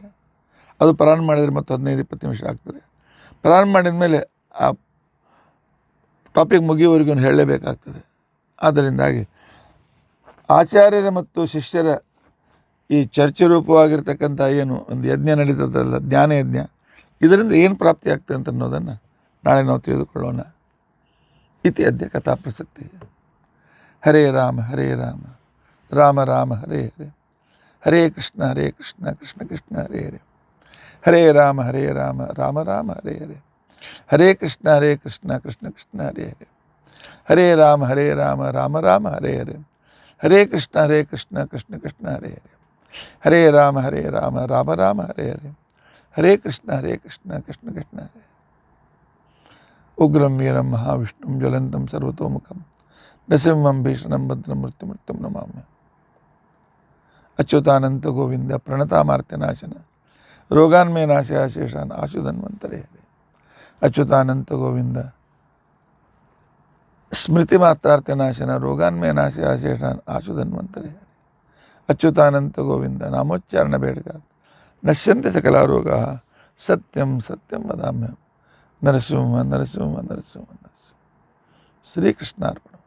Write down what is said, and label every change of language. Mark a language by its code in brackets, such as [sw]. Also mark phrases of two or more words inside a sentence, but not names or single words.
[kn] ಅದು ಪ್ರಾರಂಭ ಮಾಡಿದರೆ ಮತ್ತು 15-20 ನಿಮಿಷ ಆಗ್ತದೆ. ಪ್ರಾರಂಭ ಮಾಡಿದ ಮೇಲೆ ಆ ಟಾಪಿಕ್ ಮುಗಿಯುವವರೆಗೂ ಹೇಳಲೇಬೇಕಾಗ್ತದೆ. ಆದ್ದರಿಂದಾಗಿ ಆಚಾರ್ಯರ ಮತ್ತು ಶಿಷ್ಯರ ಈ ಚರ್ಚೆ ರೂಪವಾಗಿರ್ತಕ್ಕಂಥ ಏನು ಒಂದು ಯಜ್ಞ ನಡೀತದಲ್ಲ, ಜ್ಞಾನ ಯಜ್ಞ, ಇದರಿಂದ ಏನು ಪ್ರಾಪ್ತಿ ಆಗ್ತದೆ ಅಂತ ಅನ್ನೋದನ್ನು ನಾಳೆ ನಾವು ತಿಳಿದುಕೊಳ್ಳೋಣ. [sa] ಇತಿ ಅದ್ಯ ಕಥಾ ಪ್ರಸಕ್ತಿ. ಹರೇ ರಾಮ ಹರೇ ರಾಮ ರಾಮ ರಾಮ ಹರೇ ಹರೇ, ಹರೇ ಕೃಷ್ಣ ಕೃಷ್ಣ ಕೃಷ್ಣ ಹರೇ ಹರೇ, ಹರೇ ರಾಮ ರಾಮ ರಾಮ ಹರೇ ಹರೇ, ಹರೇ ಕೃಷ್ಣ ಕೃಷ್ಣ ಕೃಷ್ಣ ಹರೇ ಹರೇ, ಹರೇ ರಾಮ ರಾಮ ರಾಮ ಹರೇ ಹರೇ, ಹರೇ ಕೃಷ್ಣ ಕೃಷ್ಣ ಕೃಷ್ಣ ಹರೇ ಹರೇ, ಹರೇ ರಾಮ ರಾಮ ರಾಮ ಹರೇ ಹರೇ, ಹರೇ ಕೃಷ್ಣ ಕೃಷ್ಣ ಕೃಷ್ಣ ಹರೇ. ಉಗ್ರಂ ವೀರಂ ಮಹಾವಿಷ್ಣುಂ ಜ್ವಲಂತಂ ಸರ್ವತೋಮುಖಂ ನೃಸಿಂಹಂ ಭೀಷಣಂ ಭದ್ರಂ ಮೃತ್ಯುಮೃತ್ಯುಂ ನಮಾಮ್ಯ. ಅಚ್ಯುತಾನಂತ ಗೋವಿಂದ ಪ್ರಣತಾಮಾರ್ತ್ಯನಾಶನ ರೋಗಾನ್ಮೇ ನಾಶಯ ಶೇಷಾನ್ ಆಶುಧನ್ವಂತರೇ ಹರೇ. ಅಚ್ಯುತಾನಂತ ಗೋವಿಂದ ಸ್ಮೃತಿ ಮಾತ್ರಾರ್ಥನಾಶನ ರೋಗಾನ್ಮೇ ನಾಶಯ ಶೇಷಾನ್ ಆಶುಧನ್ವಂತರೇ ಹರೇ. ಅಚ್ಯುತಾನಂತ ಗೋವಿಂದ ನಾಮೋಚ್ಚಾರಣ ಬೇಡಗ ನಶ್ಯಂತೆ ಸಕಲ ರೋಗ ಸತ್ಯಂ ಸತ್ಯಂ ವದಾಮ್ಯಹಂ. ನರಸಿಂಹ ನರಸಿಂಹ ನರಸಿಂಹ ನರಸಿಂಹ. ಶ್ರೀಕೃಷ್ಣಾರ್ಪಣ.